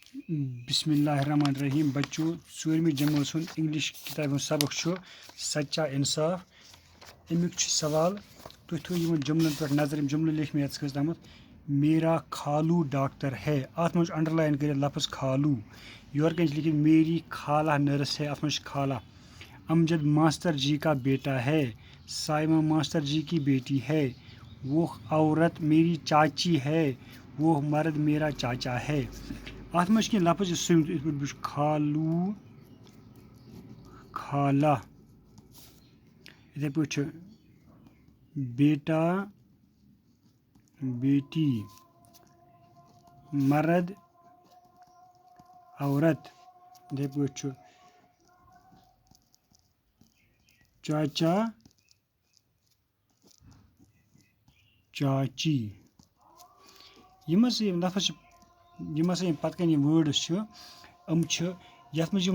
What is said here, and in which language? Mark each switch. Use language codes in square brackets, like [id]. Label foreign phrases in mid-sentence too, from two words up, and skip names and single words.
[ar] بسم اللہ الرحمن الرحیم [ks] بچو ژوٗرمہِ جمٲژ ہُنٛد اِنگلش کِتابہِ ہُنٛد سبق چھُ [ur] سچا انصاف [ks] امیُک چھُ سوال تُہۍ تھٲیِو یِمن جملن پٮ۪ٹھ نظر یِم جملہٕ لیکھ مےٚ یَتس خٲطرٕ تامَتھ [ur] میرا خالو ڈاکٹر ہے [ks] اَتھ منٛز چھُ انڈرلایِن کٔرِتھ لفظ خالو یورٕ کَنۍ چھِ لیکھِتھ [ur] میری خالہ نرس ہے [ks] اَتھ منٛز چھِ خالہ [ur] امجد ماسٹر جی کا بیٹا ہے سائمہ ماسٹر جی کی بیٹی ہے وہ عورت میری چاچی ہے وہ مرد میرا چاچا ہے [ks] اتھ منٛز چھِ کینٛہہ لفظ یُس سُہ یِتھ پٲٹھۍ وٕچھ خالو خالہ یِتھَے پٲٹھۍ چھُ [ur] بیٹا بیٹی مرد [ks] عورت یِتھَے پٲٹھۍ چھُ [ur] چاچا چاچی [ks] یِم ہسا یِم لفظ چھِ یِم ہسا یِم پَتہٕ کَنۍ یِم وٲڈٕس چھِ یِم چھِ یَتھ منٛز